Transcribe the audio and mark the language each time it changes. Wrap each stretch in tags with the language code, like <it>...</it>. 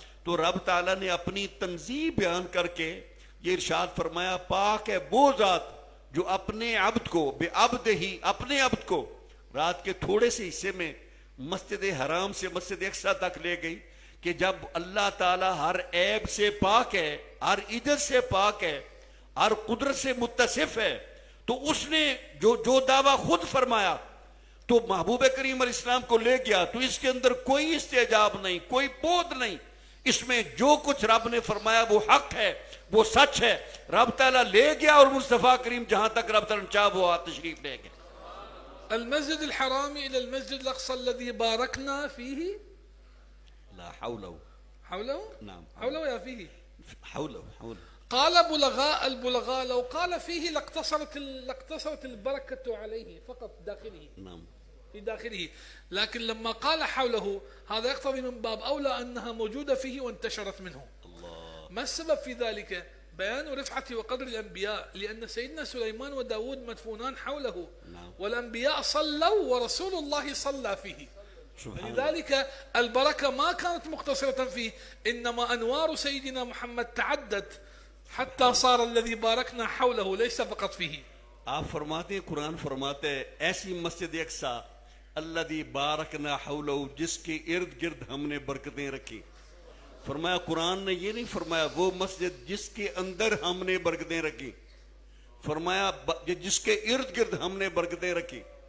<ur>تو رب تعالیٰ نے اپنی تنزیہ بیان کر کے یہ ارشاد فرمایا پاک ہے وہ ذات جو اپنے عبد کو بے عبد ہی اپنے عبد کو رات کے تھوڑے سے حصے میں مسجد حرام سے مسجد اقصی تک لے گئی کہ جب اللہ تعالیٰ ہر عیب سے پاک ہے، ہر عجز سے پاک ہے، ہر قدرت سے متصف ہے، تو اس نے جو دعویٰ خود فرمایا تو محبوب کریم علیہ السلام کو لے گیا. تو اس کے اندر کوئی استعجاب نہیں، کوئی بود نہیں. اس میں جو کچھ رب نے فرمایا وہ حق ہے، وہ سچ ہے. رب تعالیٰ لے گیا اور مصطفیٰ کریم جہاں تک رب تعالیٰ چاہ وہ تشریف لے گئے.</ur> <ar>المسجد الحرام الى المسجد الاقصى الذي باركنا فيه لا حوله نعم حوله يا فيه حوله. قال البلغاء لو قال فيه لاقتصرت البركة عليه فقط داخله، نعم في داخله، لكن لما قال حوله هذا يقتضي من باب أولى أنها موجودة فيه وانتشرت منه. الله. ما السبب في ذلك؟ بيان رفعة وقدر الأنبياء، لأن سيدنا سليمان وداود مدفونان حوله، والأنبياء صلوا ورسول الله صلى فيه. لذلك البركة ما كانت مقتصرة فيه، إنما أنوار سيدنا محمد تعدت حتى صار الذي باركنا حوله ليس فقط فيه.</ar> <ur>آپ فرماتے ہیں قرآن فرماتے ہیں ایسی مسجد اقصی</ur> <ar>الذی بارکنا حولہ،</ar> <ur>جس کے ارد گرد ہم نے برکتیں رکھی. فرمایا قرآن نے یہ نہیں فرمایا وہ مسجد جس کے اندر ہم نے برکتیں رکھی، فرمایا جس کے ارد گرد ہم نے برکتیں رکھی.</ur>